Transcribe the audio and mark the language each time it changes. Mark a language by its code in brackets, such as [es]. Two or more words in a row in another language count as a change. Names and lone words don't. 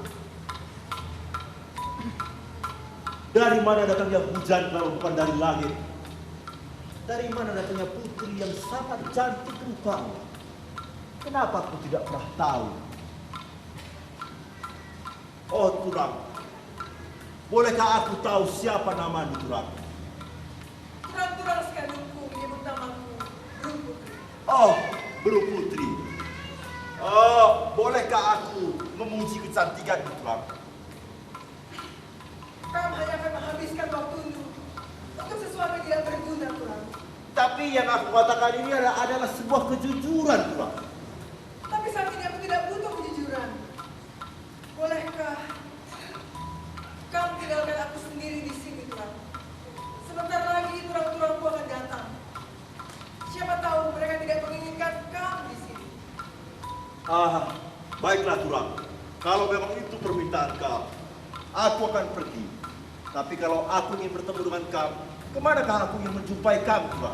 [id] Dari mana datangnya hujan kalau bukan dari langit? Dari mana datangnya putri yang sangat cantik rupanya? Kenapa aku tidak pernah tahu? Oh, Turang. Bolehkah aku tahu siapa namamu, Turang? Turang-turang sekalianku menyebut namaku Burung Putri. Oh, Burung Putri. Oh, bolehkah aku memuji kecantikanmu, Turang? Kamu hanya akan menghabiskan waktumu untuk sesuatu yang tidak berguna, Turang. Tapi yang aku katakan ini adalah sebuah kejujuran, Turang. Tapi saat ini aku tidak butuh kejujuran. Bolehkah kamu tinggalkan aku sendiri di sini, Turang? Sebentar lagi turang-turangku akan datang. Siapa tahu mereka tidak menginginkan kamu di sini. Baiklah, Turang. Kalau memang itu permintaan kamu, aku akan pergi. Tapi kalau aku ingin bertemu dengan kamu, kemanakah aku ingin menjumpai kamu, Turang?